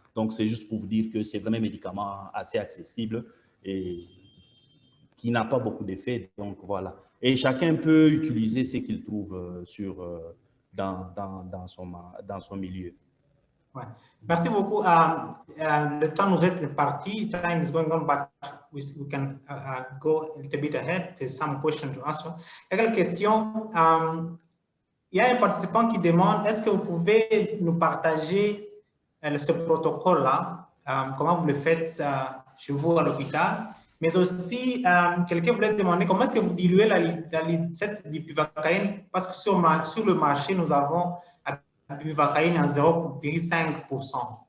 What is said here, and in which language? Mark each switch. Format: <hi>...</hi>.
<fr>Donc, c'est juste pour vous dire que c'est vraiment un médicament assez accessible et qui n'a pas beaucoup d'effets. Donc, voilà. Et chacun peut utiliser ce qu'il trouve dans son milieu. Ouais. Merci beaucoup. Le temps nous est parti.</fr> <en>Time is going on, but we can go a little bit ahead. There's some questions to answer.</en> <fr>Il y a quelques questions. Il y a un participant qui demande, est-ce que vous pouvez nous partager ce protocole-là, comment vous le faites chez vous à l'hôpital, mais aussi quelqu'un voulait demander comment est-ce que vous diluez cette bupivacaïne, parce que sur le marché, nous avons la bupivacaïne à 0,5%.</fr>